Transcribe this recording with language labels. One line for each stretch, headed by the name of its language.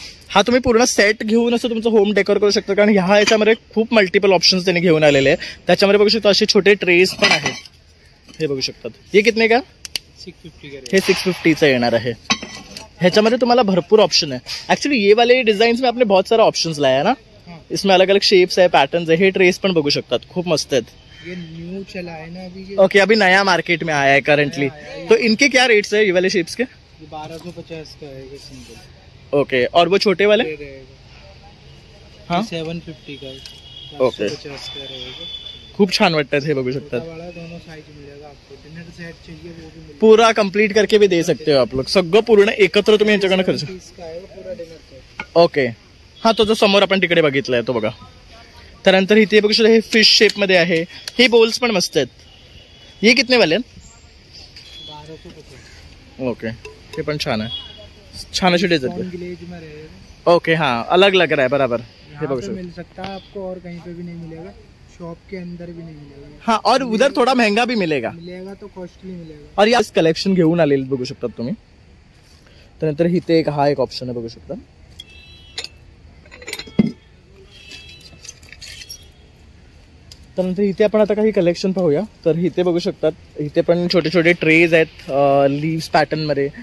Marathi: हा तुम्ही पूर्ण सेट घेऊन असं तुमचं होम डेकोर करू शकता, कारण ह्या ह्याच्यामध्ये खूप मल्टिपल ऑप्शन्स त्यांनी घेऊन आलेले आहे. त्याच्यामध्ये बघू शकता असे छोटे ट्रेस पण आहेत. हे बघू शकतात. हे
Hindi: कितने का? 650 का.
Marathi: हे 650चं येणार आहे. ह्याच्यामध्ये तुम्हाला भरपूर ऑप्शन है.
Hindi: एक्चुअली ये वाले डिजाइन में आपने बहुत सारा ऑप्शंस लाया है ना. इसमें अलग अलग शेप्स है, पैटर्न्स है.
Marathi: हे ट्रेस पण बघू शकतात, खूप मस्त आहेत.
Hindi: ये न्यू चला है ना अभी. ओके, अभी नया मार्केट में आया है करंटली. तो इनके क्या रेट्स है ये वाले शेप्स के? 1250 का है सिंपल. ओके, और वो छोटे वाले? हाँ 750 का. ओके, 50 का रहेगा.
Marathi: खूप छान वाटतात. हे बघू शकतात.
Hindi: बड़ा दोनों साइज मिलेगा आपको. डिनर सेट चाहिए वो भी मिलेगा. पूरा कंप्लीट करके भी दे सकते हो आप लोग.
Marathi: सगळं पूर्ण एकत्र तुम्ही यांच्याकडनं खर्च.
Hindi: 30 का है पूरा डिनर सेट.
Marathi: ओके, हा तो जो समोर आपण तिकडे बघितलाय तो बघा. त्यानंतर इथे बघू शकता हे फिश शेप मध्ये आहे. हे बोल्स पण मस्त आहेत. हे
Hindi: कितने वाले?
Marathi: 1250. ओके, हे पण छान आहे. छान अशी डिझाइन.
Hindi: ग्लेज में रहेगा. ओके, हाँ अलग लग रहा है बराबर.
Marathi: हे बघू पे शकता.
Hindi: मिल सकता है आपको और कहीं पे भी नहीं मिलेगा. शॉप के अंदर भी नहीं मिलेगा. हाँ, और उधर थोड़ा महंगा भी मिलेगा. मिलेगा तो कॉस्टली मिलेगा.
Marathi: और या कलेक्शन घेऊन आलेले बघू शकतात तुम्ही. त्यानंतर इथे एक हा एक ऑप्शन आहे बघू शकता. त्यानंतर इथे आपण आता काही कलेक्शन पाहूया. तर इथे बघू शकतात, इथे पण छोटे छोटे ट्रेज आहेत लीव्स पॅटर्न मध्ये.